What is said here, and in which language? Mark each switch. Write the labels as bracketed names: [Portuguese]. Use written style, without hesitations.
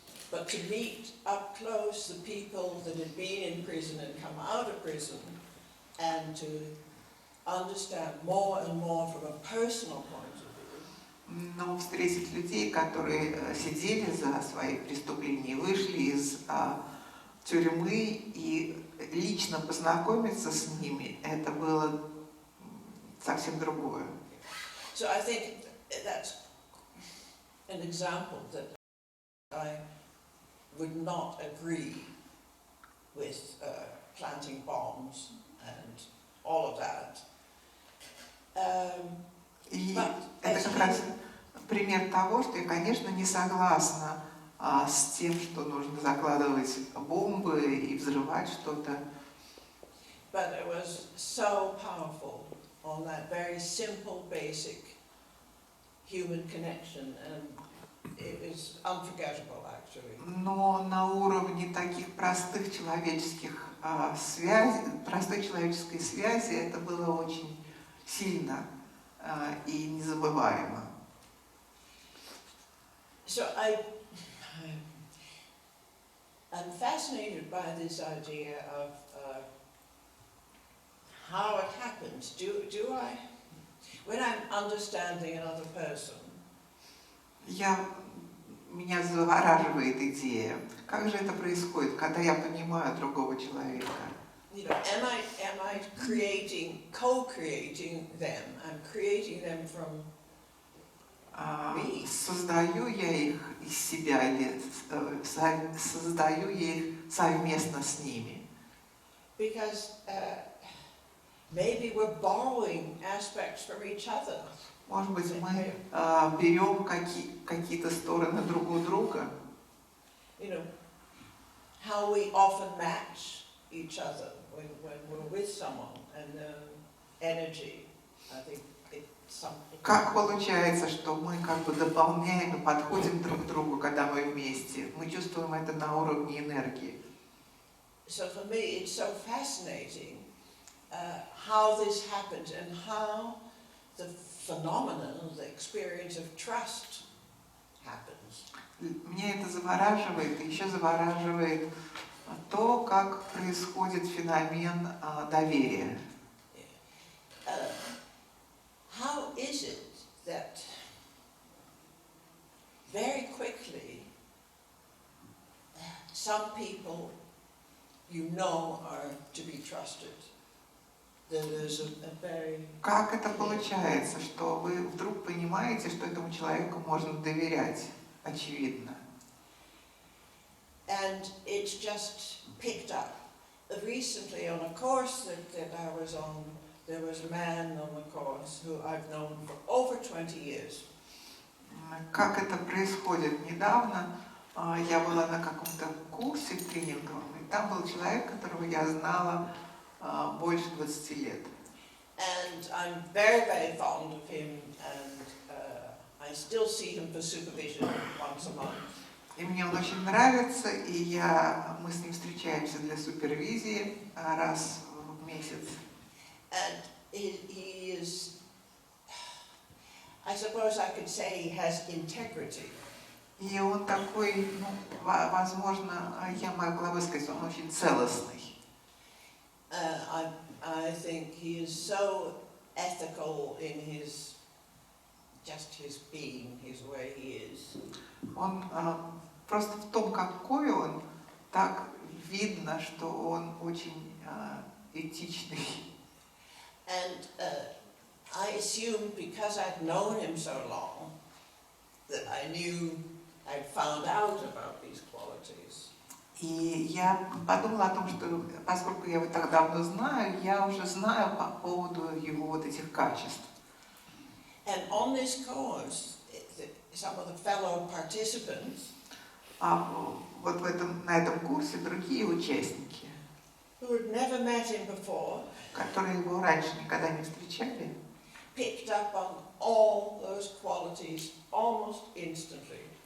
[English] But to meet up close the people that had been in prison and come out of prison, and to understand more and more from a personal point of view. [Russian] Но встретить людей, которые сидели за свои преступления, вышли из тюрьмы, и лично познакомиться с ними, это было совсем другое. [English] So I think that's an example that I would not agree with planting bombs and all of that. [Russian] И это как раз пример того, что я, конечно, не согласна с тем, что нужно закладывать бомбы и взрывать что-то. [English] But it was so powerful on that very simple, basic human connection, and it is unforgettable, actually. [Russian] Но на уровне таких простых человеческих простой человеческой связи это было очень сильно и незабываемо. [English] So I'm fascinated by this idea of how it happens. Do I, when I'm understanding another person, [Russian] меня завораживает идея. Как же это происходит, когда я понимаю другого человека? [English] you know, am I creating, co-creating them? I'm creating them from me. [Russian] Создаю я их из себя или создаю я их совместно с ними? [English] Because maybe we're borrowing aspects from each other. [Russian] Может быть, мы берем какие-то стороны друг у друга. [English] You know, how we often match each other when we're with someone, and energy, I think it's something. [Russian] Как получается, что мы как бы дополняем и подходим друг к другу, когда мы вместе? Мы чувствуем это на уровне энергии. [English] So for me, it's so fascinating how this happens and how the phenomenon, the experience of trust happens. [Russian] Меня это завораживает, и еще завораживает то, как происходит феномен доверия. [English] How is it that very quickly some people you know are to be trusted? There's a very... [Russian] Как это получается, что вы вдруг понимаете, что этому человеку можно доверять? Очевидно. [English] And it's just picked up. Recently on a course that I was on, there was a man on the course who I've known for over 20 years. [Russian] Как это происходит? Недавно я была на каком-то курсе тренинговом, и там был человек, которого я знала больше 20 лет. [English] And I'm very, very fond of him, and I still see him for supervision once a month. [Russian] И мне он очень нравится, и мы с ним встречаемся для супервизии раз в месяц. [English] And he is, I suppose I could say he has integrity. [Russian] И он такой, возможно, я могла бы сказать, он очень целостный. [English] I think he is so ethical in his being, his way he is. [Russian] Он просто в том, какой он, так видно, что он очень этичный. [English] And I assumed because I'd known him so long that I'd found out about these qualities. [Russian] И я подумала о том, что поскольку я его так давно знаю, я уже знаю по поводу его вот этих качеств. [English] And on this course, some of the fellow participants, [Russian] Вот на этом курсе другие участники, [English] who had never met him before, [Russian] которые его раньше никогда не встречали, [English] picked up on all those qualities almost instantly.